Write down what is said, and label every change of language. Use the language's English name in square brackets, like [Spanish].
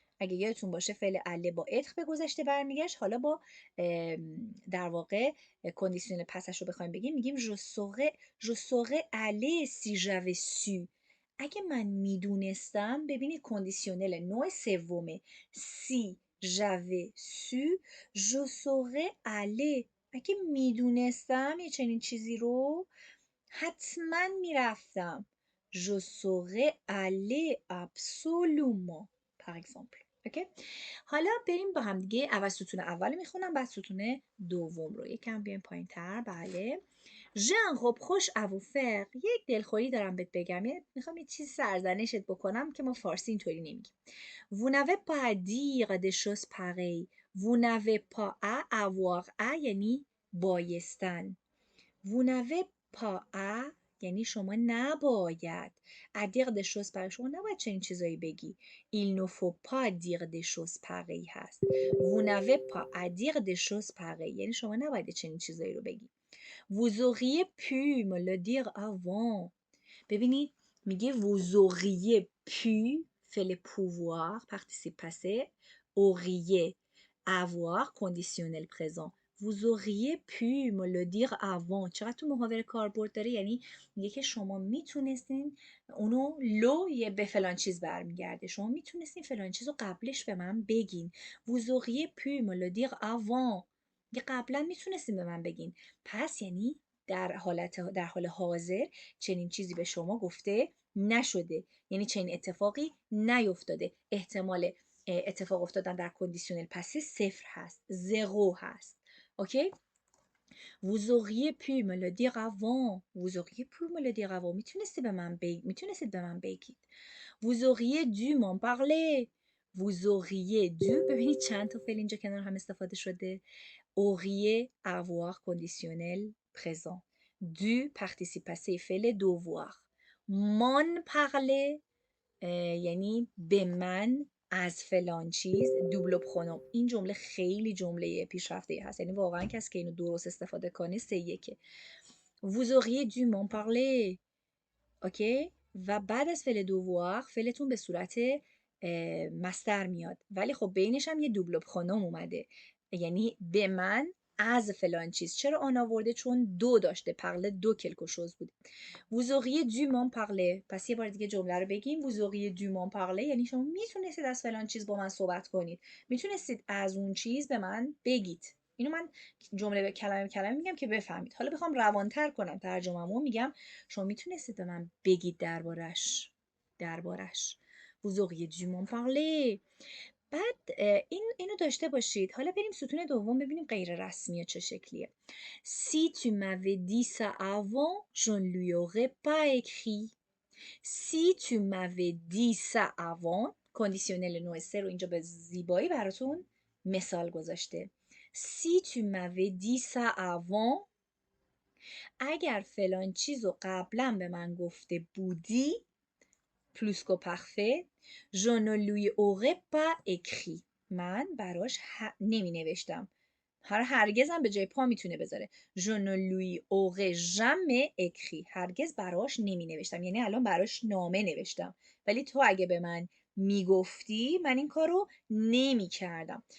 [Persian] اگه یادتون باشه فعل اله با اتر به گذشته برمیگشت، حالا با در واقع کندیشنل پسش رو بخوایم بگیم میگیم [French] je serais allé si j'avais su. [Persian] اگه من میدونستم، ببینید کندیشنل نوع سومه، [French] si j'avais su je serais allé. [Persian] اگه میدونستم یه چنین چیزی رو حتما میرفتم. [French] Je serais allé absolument par exemple. [Persian] اوکی؟ حالا بریم با هم دیگه اول ستون اول میخونم بعد ستون دوم رو. یکم بیایم پایین تر. بله. [French] J'ai un reproche à vous faire. [Persian] یک دلخوری دارم بهت بگم. میخوام یه چیز سرزنشت بکنم که ما فارسی اینطوری نمیگیم. [French] Vous n'avez pas à dire des choses pareilles. Vous n'avez pas à avoir à [Persian] یعنی بایستن. [French] Vous n'avez pas à [Persian] یعنی شما نباید. [French] à dire des choses pareilles [Persian] شما نباید چنین چیزایی بگی. [French] il ne faut pas dire des choses pareilles [Persian] هست. [French] vous n'avez pas à dire des choses pareilles [Persian] یعنی شما نباید چنین چیزایی رو بگی. [French] vous auriez pu me le dire avant. [Persian] ببینید میگه [French] vous auriez pu فعل pouvoir participe passé auriez avoir conditionnel présent. vous auriez pu me le dire avant. [Persian] چقدر تو محاوره کاربرد داره؟ یعنی میگه که شما میتونستین اونو لو یه به فلان چیز برمیگرده، شما میتونستین فلان چیز رو قبلش به من بگین. [French] vous auriez pu me le dire avant. [Persian] یه قبلا میتونستین به من بگین. پس یعنی در حال حاضر چنین چیزی به شما گفته نشده، یعنی چنین اتفاقی نیفتاده. احتمال اتفاق افتادن در کندیشنل پسی 0 هست، 0 هست. [French] اوکی؟ vous auriez pu me le dire avant. vous auriez pu me le dire avant. [Persian] میتونستید به من بگید. [French] vous auriez dû m'en parler. vous auriez dû [Persian] ببینید چند تا فعل اینجا کنار هم استفاده شده. [French] auriez avoir conditionnel présent. du participe passé فعل devoir. m'en parler [Persian] یعنی به من از فلان چیز. دوبل پرونوم. این جمله خیلی جمله پیشرفته هست، یعنی واقعا کسی که اینو درست استفاده کنه 3-1. [French] vous auriez dû m'en parler. [Persian] اوکی؟ و بعد از فعل دووار فعلتون به صورت مصدر میاد، ولی خب بینش هم یه دوبل پرونوم اومده، یعنی به من از فلان چیز. چرا آن آورده؟ چون دو داشته، پرله دو کلکو شوز بود. [French] vous auriez dû m'en parler. [Persian] پس یه بار دیگه جمله رو بگیم. [French] vous auriez dû m'en parler [Persian] یعنی شما میتونستید از فلان چیز با من صحبت کنید، میتونستید از اون چیز به من بگید. اینو من جمله به کلمه میگم که بفهمید. حالا بخوام روانتر کنم ترجمه‌مو، میگم شما میتونستید به من بگید دربارش. [French] vous auriez dû m'en parler. [Persian] بعد اینو داشته باشید. حالا بریم ستون دوم ببینیم غیر رسمی چه شکلیه. [French] si tu m'avais dit ça avant je ne lui aurais pas écrit. si tu m'avais dit ça avant [Persian] کندیشنل نوع 3 رو اینجا به زیبایی براتون مثال گذاشته. [French] si tu m'avais dit ça avant [Persian] اگر فلان چیز رو قبلا به من گفته بودی [French] plus qu'au parfait je ne lui aurais pas écrit [Persian] من براش نمی نوشتم. هرگزم به جای پا میتونه بذاره. [French] je ne lui aurais jamais écrit [Persian] هرگز براش نمی نوشتم، یعنی الان براش نامه نوشتم، ولی تو اگه به من میگفتی من این کارو نمی کردم.